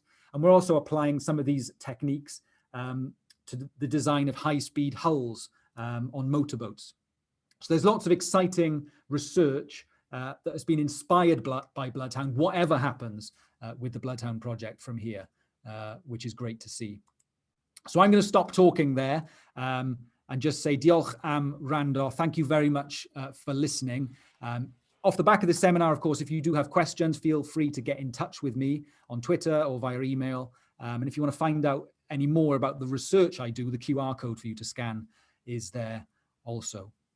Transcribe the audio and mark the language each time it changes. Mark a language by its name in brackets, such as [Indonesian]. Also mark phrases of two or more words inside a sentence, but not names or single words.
[English] And we're also applying some of these techniques to the design of high-speed hulls on motorboats. So there's lots of exciting research that has been inspired by Bloodhound, whatever happens with the Bloodhound project from here, which is great to see. So I'm going to stop talking there and just say [Welsh] diolch am wrando. [English] Thank you very much for listening. Off the back of this seminar, of course, if you do have questions, feel free to get in touch with me on Twitter or via email. And if you want to find out any more about the research I do, the QR code for you to scan is there also.